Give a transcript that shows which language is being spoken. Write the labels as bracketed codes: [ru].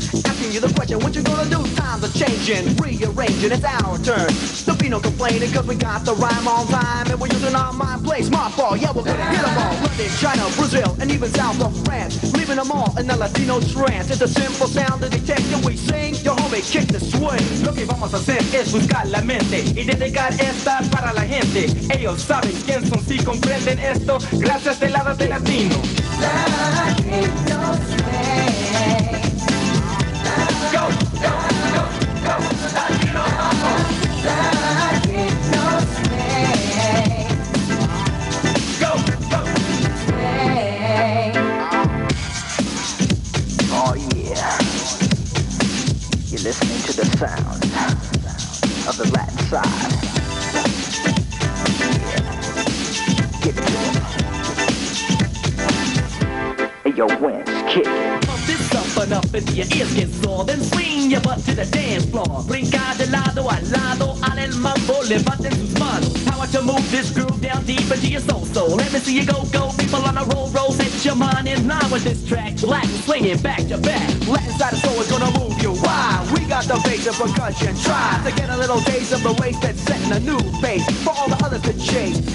[en] Asking you the question, what you gonna do? Times are changing, rearranging, it's our turn. Don't be no complaining, cause we got the rhyme on time. And we're using our mind play, smart ball, yeah, we're gonna hit them all. London, China, Brazil, and even south of France. Leaving them all in the Latino trance. It's a simple sound to detect, and we sing, your homie, kick the swing. [es] Lo que vamos a hacer es buscar la mente y dedicar esta para la gente. Ellos saben quién son si comprenden esto, gracias del lado de Latino. [en] Latino swing. Go, go, go, go, Latino mambo. Latino swing. Go, go, swing. Oh yeah. You're listening to the sound of the Latin side. yo, when, kick. Pump this up and up until your ears get sore. Then swing your butt to the dance floor. [es] Brinca de lado a lado, al el mambo, levanten sus manos. [en] How about you move this groove down deep into your soul? So let me see you go, go. People on a roll, roll. Set your mind in line with this track. Latin swinging back to back. Latin side of soul is gonna move you. Why? We got the bass and percussion. Try to get a little taste of the waist that's setting a new pace for all the others to chase.